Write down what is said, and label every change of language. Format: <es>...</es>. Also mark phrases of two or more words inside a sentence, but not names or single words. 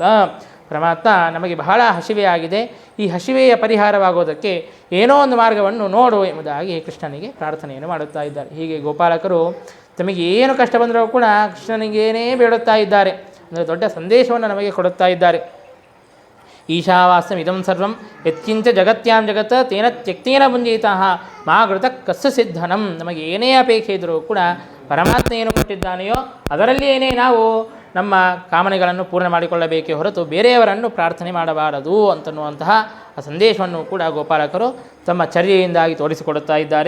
<kn>ಪರಮಾತ್ಮ, ನಮಗೆ ಬಹಳ ಹಸಿವೆಯಾಗಿದೆ, ಈ ಹಸಿವೆಯ ಪರಿಹಾರವಾಗೋದಕ್ಕೆ ಏನೋ ಒಂದು ಮಾರ್ಗವನ್ನು ನೋಡು ಎಂಬುದಾಗಿ ಕೃಷ್ಣನಿಗೆ ಪ್ರಾರ್ಥನೆಯನ್ನು ಮಾಡುತ್ತಾ ಇದ್ದಾರೆ. ಹೀಗೆ ಗೋಪಾಲಕರು ತಮಗೆ ಏನು ಕಷ್ಟ ಬಂದರೂ ಕೂಡ ಕೃಷ್ಣನಿಗೇನೇ ಬೇಡುತ್ತಾ ಇದ್ದಾರೆ. ಅಂದರೆ ದೊಡ್ಡ ಸಂದೇಶವನ್ನು ನಮಗೆ ಕೊಡುತ್ತಾ ಇದ್ದಾರೆ.</kn> <sa>ಈಶಾವಾಸ್ಯಂ ಇದಂ ಸರ್ವಂ ಯತ್ಕಿಂಚ ಜಗತ್ಯಾಂ ಜಗತ್ ತೇನ ತ್ಯಕ್ತೇನ ಭುಂಜೀತಃ ಮಾ ಕೃತ ಕಸ್ಸ ಸಿದ್ಧನಂ.</sa> <kn>ನಮಗೆ ಏನೇ ಅಪೇಕ್ಷೆ ಇದ್ದರೂ ಕೂಡ ಪರಮಾತ್ಮ ಏನು ಕೊಟ್ಟಿದ್ದಾನೆಯೋ ಅದರಲ್ಲಿ ಏನೇ ನಾವು ನಮ್ಮ ಕಾಮನೆಗಳನ್ನು ಪೂರ್ಣ ಮಾಡಿಕೊಳ್ಳಬೇಕೇ ಹೊರತು ಬೇರೆಯವರನ್ನು ಪ್ರಾರ್ಥನೆ ಮಾಡಬಾರದು ಅಂತನ್ನುವಂತಹ ಆ ಸಂದೇಶವನ್ನು ಕೂಡ ಗೋಪಾಲಕರು ತಮ್ಮ ಚರ್ಯೆಯಿಂದಾಗಿ ತೋರಿಸಿಕೊಡುತ್ತಾ ಇದ್ದಾರೆ.</kn>